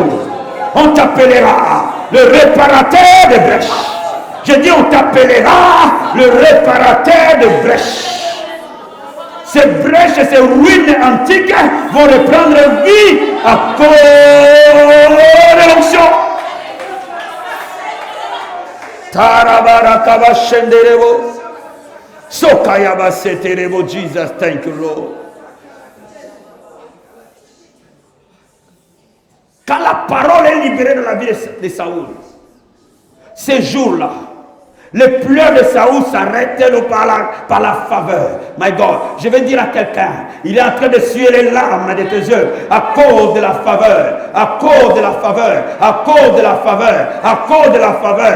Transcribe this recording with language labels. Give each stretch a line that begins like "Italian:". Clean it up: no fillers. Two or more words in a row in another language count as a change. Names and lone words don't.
French: On t'appellera le réparateur de brèches. Je dis on t'appellera le réparateur de brèches. Ces brèches et ces ruines antiques vont reprendre vie à cause de l'onction. Tarabarakaba shenderebo. Sokayaba seterebo.
English: Jesus, thank you, Lord.
French: Quand la parole est libérée dans la vie de Saoul, ces jours-là, les pleurs de Saoul s'arrêtent par la faveur.
English: My God,
French: je vais dire à quelqu'un, il est en train de suer les larmes de tes yeux à cause de la faveur, à cause de la faveur, à cause de la faveur, à cause de la faveur.